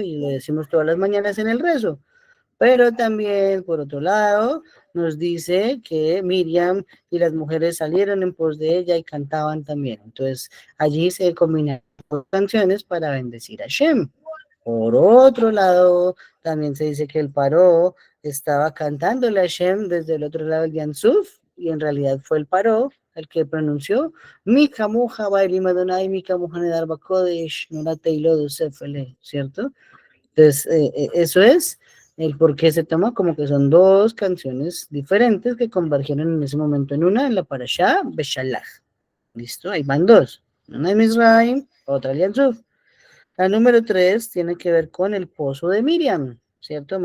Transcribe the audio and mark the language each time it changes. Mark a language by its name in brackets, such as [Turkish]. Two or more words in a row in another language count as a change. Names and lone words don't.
[Spanish] Y lo decimos todas las mañanas en el rezo. Pero también, por otro lado, nos dice que Miriam y las mujeres salieron en pos de ella y cantaban también. Entonces, allí se combinan canciones para bendecir a Shem. Por otro lado, también se dice que el Paró estaba cantándole a Shem desde el otro lado del Yansuf, y en realidad fue el Paró el que pronunció [Hebrew] מִי כָמֹכָה בָּאֵלִם ה' מִי כָּמֹכָה נֶאְדָּר בַּקֹּדֶשׁ נוֹרָא תְהִלֹּת עֹשֵׂה פֶלֶא, [Spanish] ¿cierto? Entonces, eso es el por qué se toma como que son dos canciones diferentes que convergieron en ese momento en una, en la Parashá Beshalach. ¿Listo? Ahí van dos. Una en Misraim, otra en Yansuf. La número 3 tiene que ver con el pozo de Miriam, ¿cierto?